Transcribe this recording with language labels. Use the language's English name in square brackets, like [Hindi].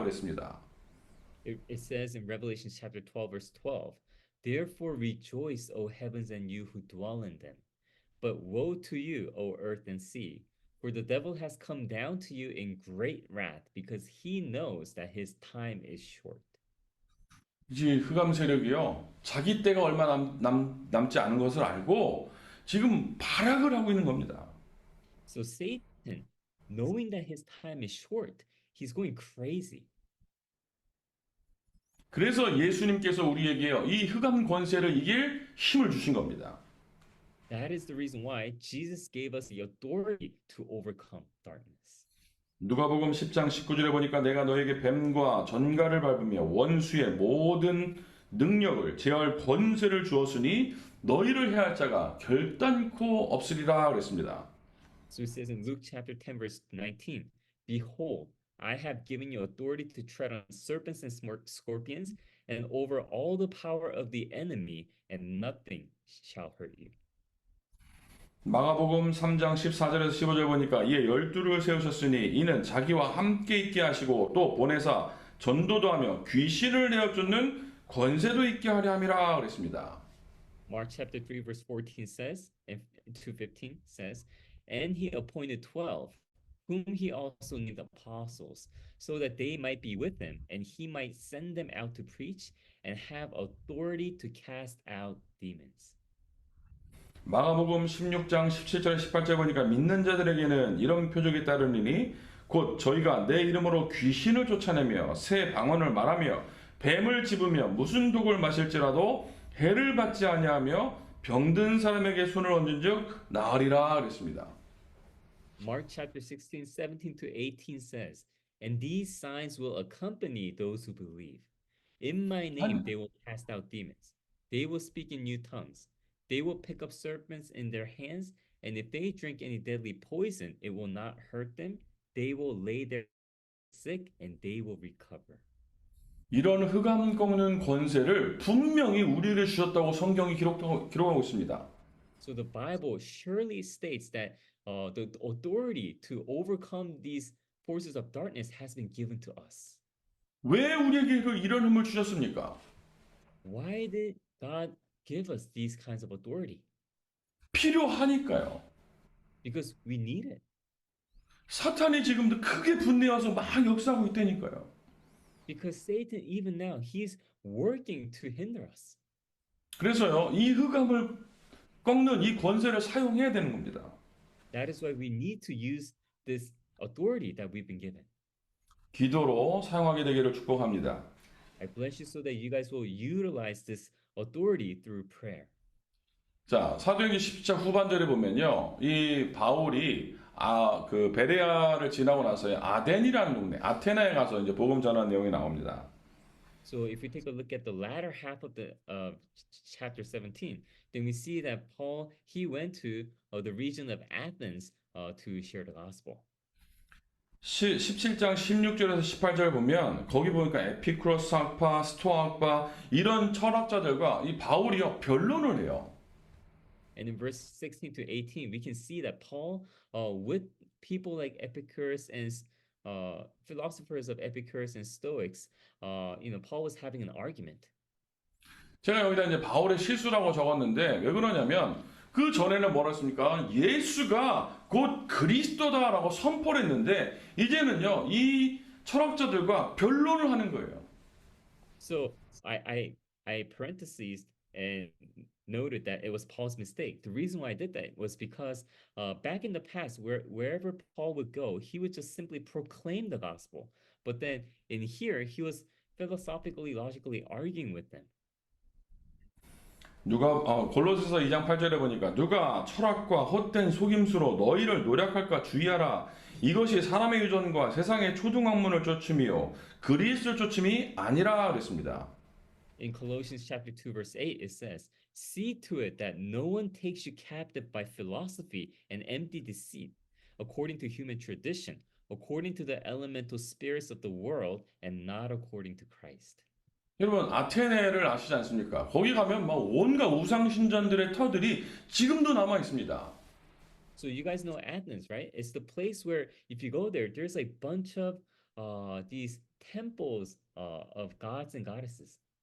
[Korean] 그랬습니다. [English] It says in Revelation chapter 12, verse 12, "Therefore rejoice, O heavens, and you who dwell in them. But woe to you, O earth and sea, for the devil has come down to you in great wrath, because he knows that his time is short." [Korean] 이제 흑암 세력이요. 자기 때가 얼마 남지 않은 것을 알고 지금 발악을 하고 있는 겁니다. [English] So Satan, knowing that his time is short, he's going crazy. [Korean] 그래서 예수님께서 우리에게요. 이 흑암 권세를 이길 힘을 주신 겁니다. [English] That is the reason why Jesus gave us the authority to overcome darkness. [Korean] 누가복음 10장 19절에 보니까 내가 너에게 뱀과 전갈을 밟으며 원수의 모든 능력을 제할 권세를 주었으니 너희를 해할 자가 결단코 없으리라 그랬습니다. [English] So it says in Luke chapter 10, verse 19, "Behold, I have given you authority to tread on serpents and scorpions and over all the power of the enemy, and nothing shall hurt you." [Korean] 마가복음 3장 14절에서 15절 보니까 이에 12를 세우셨으니 이는 자기와 함께 있게 하시고 또 보내사 전도도 하며 귀신을 내어 쫓는 권세도 있게 하려 함이라 그랬습니다. [English] Mark chapter 3, verse 14 says, and 2:15 says, "And he appointed 12, whom he also named apostles, so that they might be with him, and he might send them out to preach and have authority to cast out demons." [Korean] 마가복음 16장 17절 18절 보니까 믿는 자들에게는 이런 표적이 따르니 곧 저희가 내 이름으로 귀신을 쫓아내며 새 방언을 말하며 뱀을 집으며 무슨 독을 마실지라도 해를 받지 아니하며 병든 사람에게 손을 얹은즉 나으리라 그랬습니다. [English] Mark chapter 16, 17 to 18 says, "And these signs will accompany those who believe. In my name they will cast out demons. They will speak in new tongues. They will pick up serpents in their hands, and if they drink any deadly poison, it will not hurt them. They will lay their sick and they will recover. [Korean] 이런 흑암 꺾는 권세를 분명히 우리에게 주셨다고 성경이 기록하고 있습니다. [English] So the Bible surely states that the authority to overcome these forces of darkness has been given to us. [Korean] 왜 우리에게 이런 힘을 주셨습니까? [English] Why did God give us these kinds of authority? [Korean] 필요하니까요. [English] Because we need it. [Korean] 사탄이 지금도 크게 분내어서 막 역사하고 있다니까요. [English] Because Satan, even now, he's working to hinder us. [Korean] 그래서요, 이 흑암을 꺾는 이 권세를 사용해야 되는 겁니다. [English] That is why we need to use this authority that we've been given. [Korean] 기도로 사용하게 되기를 축복합니다. [English] I bless you so that you guys will utilize this authority through prayer. [Korean] 자, 사도행전 17장 후반절에 보면요, 이 바울이 그 베레아를 지나고 나서요, 아덴이라는 동네, 아테나에 가서 이제 복음 전하는 내용이 나옵니다. [English] So if we take a look at the latter half of the chapter 17, then we see that Paul he went to the region of Athens to share the gospel. [Korean] 17장 16절에서 18절 보면 거기 보니까 에피쿠로스 학파, 스토아 학파 이런 철학자들과 이 바울이요 변론을 해요. [English] And in verse 16 to 18, we can see that Paul, with people like Epicurus and philosophers of Epicurus and Stoics, Paul was having an argument. [Korean] 제가 여기다 이제 바울의 실수라고 적었는데 왜 그러냐면 그 전에는 뭐라 했습니까? 예수가 곧 그리스도다라고 선포를 했는데 이제는요 이 철학자들과 변론을 하는 거예요. [English] So I parentheses and noted that it was Paul's mistake. The reason why I did that was because back in the past, wherever Paul would go, he would just simply proclaim the gospel. But then in here, he was philosophically, logically arguing with them. [Korean] 골로새서 2장 8절에 보니까 누가 철학과 헛된 속임수로 너희를 노력할까 주의하라. 이것이 사람의 유전과 세상의 초등학문을 쫓음이요 그리스도를 쫓음이 아니라 그랬습니다. [English] In Colossians chapter 2 verse 8 it says, "See to it that no one takes you captive by philosophy and empty deceit, according to human tradition, according to the elemental spirits of the world, and not according to Christ." [Korean] 여러분 아테네를 아시지 않습니까? 거기 가면 막 온갖 우상 신전들의 터들이 지금도 남아 있습니다. [English] So you guys know Athens, right? It's the place where if you go there, there's a bunch of these temples of gods and goddesses.